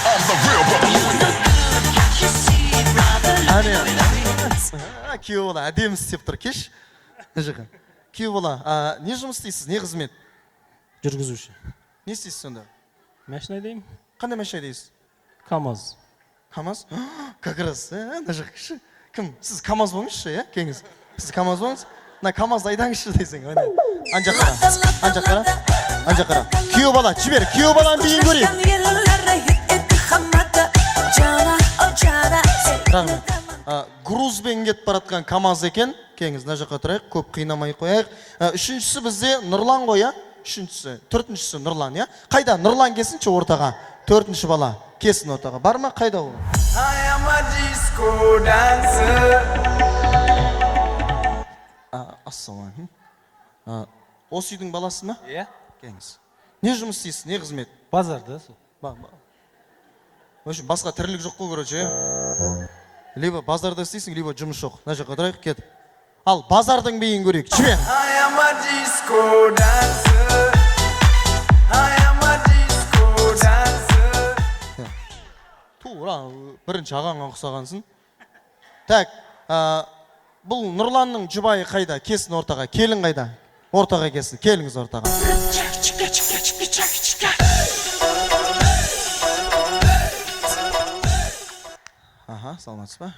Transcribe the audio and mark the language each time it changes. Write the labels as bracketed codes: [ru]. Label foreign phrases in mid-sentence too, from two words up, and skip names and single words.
[kk] Күйеу бала әдемі істеп тұр, кеш. Күйеу бала, не жұмыс істейсіз, не қызмет? Жүргізуші. Не істейсіз сонда? Машина деймін. Қандай машина дейсіз? КамАЗ. КамАЗ? [ru] Как раз, [kk] мына жақ кіші. Кім? Сіз КамАЗ болыңызшы, иә? Келіңіз. Сіз КамАЗ болыңыз. Мына КамАЗды айдаңызшы дейсің. Ана жаққа қара. Ана жаққа қара. Ана жаққа қара. Күйеу бала, жібер. Күйеу баланы биін көрейік. Рахмет. Грузбен кетіп баратқан КамАЗ екен. Келіңіз, мына жаққа тұрайық. Көп қинамай қояйық. Үшіншісі бізде Нұрлан ғой, иә? Үшіншісі, төртіншісі Нұрлан, иә? Қайда? Нұрлан келсінші ортаға. Төртінші бала келсін ортаға. Бар ма? Қайда ол? [en] I am a disco dancer. [kk] Ассалам. Осы үйдің баласы ма? Иә. Келіңіз. Не жұмыс істейсіз? Не қызмет? Базарда сол. [ru] В общем, [kk] басқа тірлік жоқ қой, короче. Либо базарда істейсің, либо жұмыс жоқ. Мына жаққа тұрайық, кетіп. Ал базардың биін көрейік. Жібер. [en] I am a disco dancer. I am a disco dancer. [kk] Тура, бірінші ағаңа ұқсағансың. Так, бұл Нұрланның жұбайы қайда? Кесін ортаға. Келін қайда? Ортаға кесін. Келіңіз ортаға. Аха, саламатсыз ба?